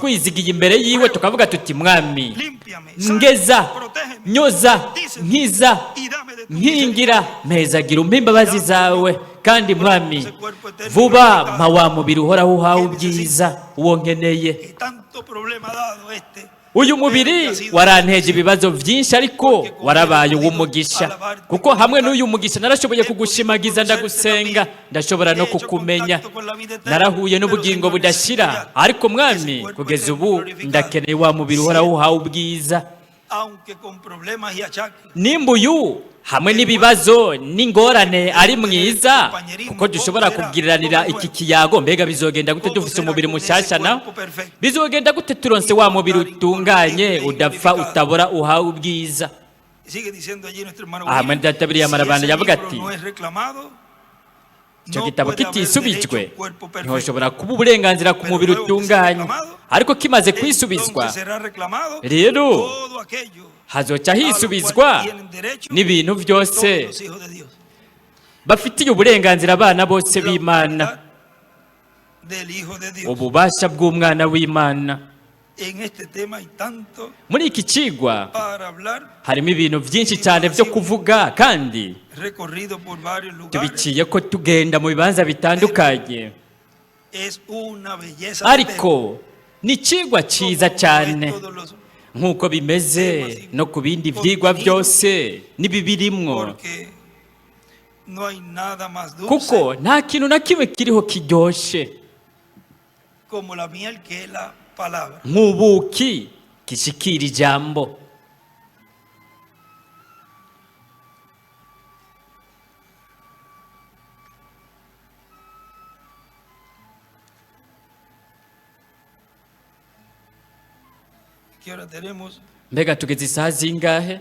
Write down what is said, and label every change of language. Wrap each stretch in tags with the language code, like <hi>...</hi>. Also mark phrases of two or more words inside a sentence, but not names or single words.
<rn>twizigiye imbere yiwe tukavuga tuti mwami,</rn> <es>límpiame,</es> <rn>ngeza,</rn> <es>sáname, protégeme,</es> <rn>nyoza,</rn> <es>bendíceme,</es> <rn>nkiza,</rn> <es>y dame de tu</es> <rn>nkingira, mpezagira umpe imbabazi zawe. Kandi mwami, vuba mpa wa mubiri uhoraho uhawe ubwiza uwo nkeneye.</rn> <es>que tanto problema ha dado</es> <rn>Uyu mubiri waranteje ibibazo byinshi, ariko warabaye uw'umugisha, kuko hamwe n'uyu mugisha narashoboye kugushimagiza, ndagusenga, ndashobora no kukumenya, narahuye n'ubugingo budashira. Ariko mwami, kugeza ubu ndakeneye wa mubiri uhoraho uhawe ubwiza.</rn> <es>aunque con problemas y achaques.</es> <rn>Nimba uyu hamwe n'ibibazo n'ingorane ari mwiza, kuko dushobora kubwiranira iki kiyago, mbega bizogenda gute dufise umubiri mushyashya na bizogenda gute turonse wa mubiri utunganye udapfa utabora uhawe ubwiza.</rn> <es>Sigue diciendo allí nuestro hermano</es> <rn>Aha,</rn> <es>William,</es> <rn>muri databiriya</rn> <es>si</es> <rn>marabana</rn> <es>ese</es> <rn>yavuga</rn> <es>libro</es> <rn>ati,</rn> <es>no es reclamado,</es> <rn>icyo</rn> <es>no</es> <rn>gitabo</rn> <es>puede haber</es> <rn>kitisubijwe</rn> <es>derecho a un cuerpo perfecto.</es> <rn>ntihoshobora kuba uburenganzira ku mubiri utunganye, ariko kimaze kwisubizwa</rn> <es>Entonces será reclamado</es> <rn>rero</rn> <es>todo aquello</es> <rn>hazoca</rn> <es>a lo</es> <rn>hisubizwa</rn> <es>cual tienen derecho</es> <rn>n'ibintu</rn> <es>todos</es> <rn>byose</rn> <es>los hijos de Dios.</es> <rn>bafitiye uburenganzira abana bose</rn> <es>La</es> <rn>b'Imana,</rn> <es>autoridad del Hijo de Dios.</es> <rn>ububasha bw'umwana w'Imana.</rn> <es>En este tema hay tanto</es> <rn>Muri iki kigwa</rn> <es>para hablar,</es> <rn>harimo ibintu byinshi cyane byo kuvuga, kandi</rn> <es>recorrido por varios lugares.</es> <rn>tubiciye ko tugenda mu bibanza bitandukanye,</rn> <es>Es una belleza de</es> <rn>ariko ni ikigwa</rn> <es>tema,</es> <rn>cyiza</rn> <es>como</es> <rn>cyane</rn> <es>es todos los-</es> <rn>nk'uko bimeze no ku bindi byigwa byose n'ibibirimwo,</rn> <es>porque no hay nada más dulce</es> <rn>kuko nta kintu na kimwe kiriho kiryoshe</rn> <es>como la miel que es la palabra.</es> <rn>nk'ubuki gishikira ijambo.</rn> <es>¿Qué hora tenemos?</es> <rn>Mbega tugeze isaha zingahe?</rn>